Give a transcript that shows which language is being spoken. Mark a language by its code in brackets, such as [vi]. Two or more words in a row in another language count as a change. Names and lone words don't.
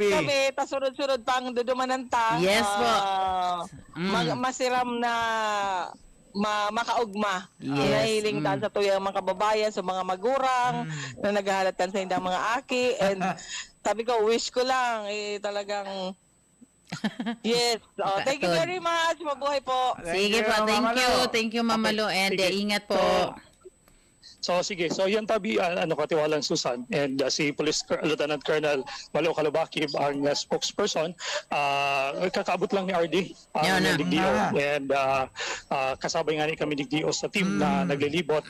[bik] Mag-update kami, tas sunod-sunod pang dudumananta. [en] Yes po. [bik] Masiram na makaugma. [en] Yes. [bik] Nahiling taan sa tuyang mga kababayan, sa mga magurang, na naghahalatan sa indang mga aki. [tl] And sabi ko, wish ko lang, talagang yes. [en] Thank you very much. [tl] Mabuhay po. Sige po, [en] thank you Mamalo, and [tl] Sige. ingat po. [bik] So sige, so yan tabi katiwalang Susan and si Police Lieutenant Colonel Malo Calabakib ang spokesperson. Kakaabot lang ni RD Yan na. digdio and kasabay nga ni kami digdio sa team na naglilibot.